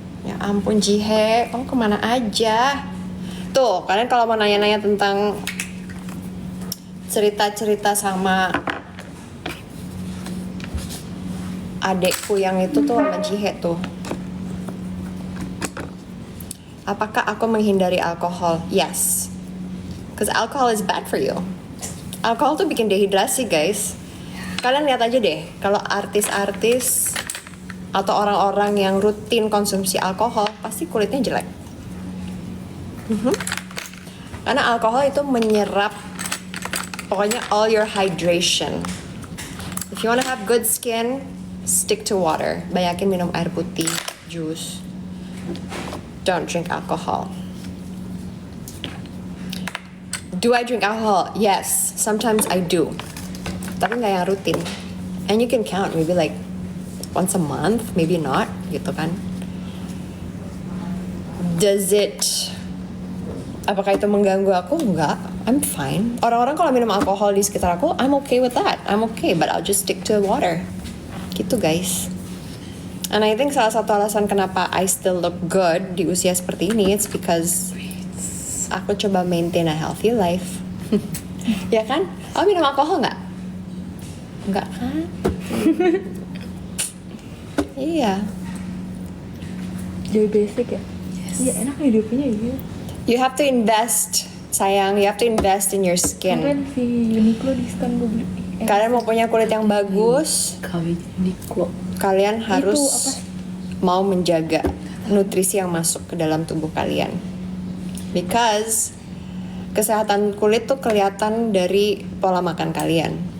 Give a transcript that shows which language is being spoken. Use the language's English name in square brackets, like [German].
[Indonesian] Ya ampun Jihe, kamu kemana aja? Tuh, kalian kalau mau nanya-nanya tentang cerita-cerita sama adekku yang itu tuh sama Jihe tuh. Apakah aku menghindari alkohol? [English] Yes. Because alcohol is bad for you. [Indonesian] Alkohol tuh bikin dehidrasi, guys. Kalian lihat aja deh, kalau artis-artis atau orang-orang yang rutin konsumsi alkohol, pasti kulitnya jelek. Karena alkohol itu menyerap pokoknya [English] all your hydration. If you wanna have good skin, stick to water. [Indonesian] Banyakin minum air putih, jus. [English] Don't drink alcohol. Do I drink alcohol? Yes, sometimes I do. [Indonesian] Tapi nggak yang rutin. [English] And you can count maybe like once a month, maybe not, [Indonesian] gitu kan. [English] Does it, [Indonesian] apakah itu mengganggu aku? Enggak, [English] I'm fine. [Indonesian] Orang-orang kalau minum alkohol di sekitar aku, [English] I'm okay with that. I'm okay, but I'll just stick to water. [Indonesian] Gitu guys. [English] And I think [Indonesian] salah satu alasan kenapa [English] I still look good [Indonesian] di usia seperti ini, [English] it's because [Indonesian] aku coba [English] maintain a healthy life. [Indonesian] Ya kan? Oh, minum alkohol nggak? Nggak kan? Iya. Jadi basic ya? Iya, enak hidupnya iya. [English] You have to invest, [Indonesian] sayang. [English] You have to invest in your skin. [Indonesian] Kemarin si Uniqlo diskon gue beli. Kalian mau punya kulit yang bagus, Kawin Uniqlo. kalian harus apa? mau menjaga nutrisi yang masuk ke dalam tubuh kalian. [English] Because [Indonesian] kesehatan kulit tuh kelihatan dari pola makan kalian.